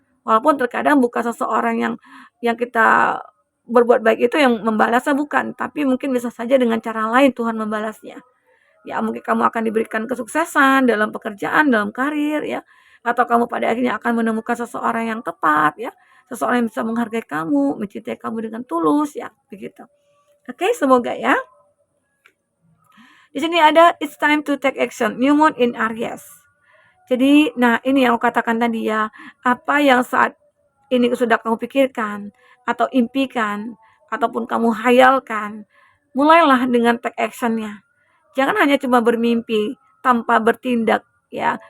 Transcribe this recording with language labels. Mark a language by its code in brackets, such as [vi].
[id] Walaupun terkadang bukan seseorang yang kita berbuat baik itu yang membalasnya, bukan, tapi mungkin bisa saja dengan cara lain Tuhan membalasnya. Ya, mungkin kamu akan diberikan kesuksesan dalam pekerjaan, dalam karir ya, atau kamu pada akhirnya akan menemukan seseorang yang tepat ya, seseorang yang bisa menghargai kamu, mencintai kamu dengan tulus ya, begitu. Oke, semoga ya. [en] Di sini ada it's time to take action, new moon in Aries. [id] Jadi, nah ini yang aku katakan tadi ya, apa yang saat ini sudah kamu pikirkan atau impikan ataupun kamu hayalkan, mulailah dengan take action-nya. Jangan hanya cuma bermimpi tanpa bertindak ya.